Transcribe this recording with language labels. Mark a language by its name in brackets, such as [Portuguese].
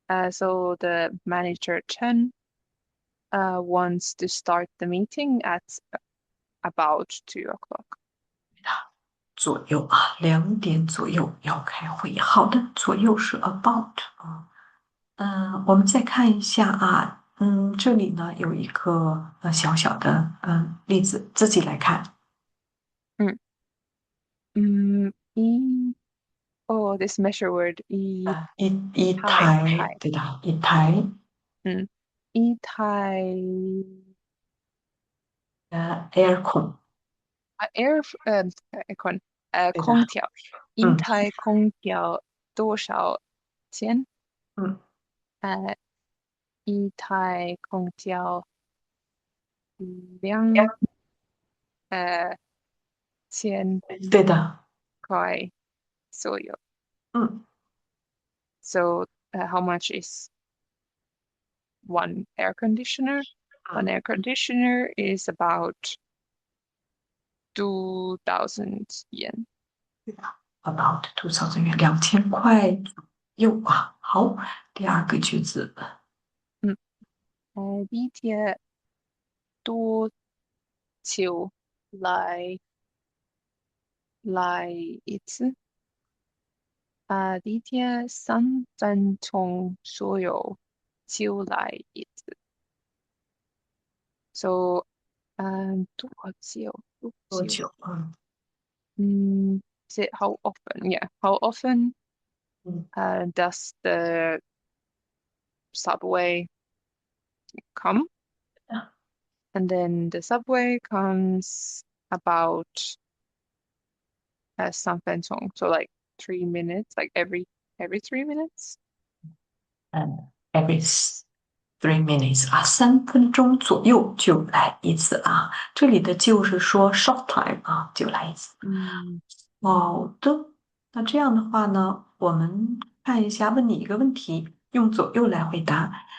[English] So the manager Chen wants to start the meeting at about 2 o'clock. [Chinese] 左右啊，2点左右要开会。好的，左右是 about 啊。我们再看一下啊，这里呢有一个小小的例子，自己来看。 [English] 嗯嗯oh this measure word [Chinese] 一台，台对的，一台一台 [English] air con， air aircon [Chinese] 对的，空调一嗯台空调多少钱？嗯，呃一台空调两呃千对的，块左右。嗯 [English] So how much is one air conditioner? One air conditioner is about 2000 yen. [Chinese] 对的，about 2000元，2000块左右啊。好，第二个句子，嗯，地铁多久来一次？地铁3分钟左右就来一次。 So 多久？多久？多久？ [English] is it how often? Yeah, how often 嗯， does the subway come? 啊 And then the subway comes about 3分钟, so like 3 minutes, like every 3 minutes. every 3 minutes [Chinese] 啊，3分钟左右就来一次啊。这里的就是说 [English] short time [Chinese] 啊，就来一次。嗯好的，那这样的话呢，我们看一下，问你一个问题，用左右来回答。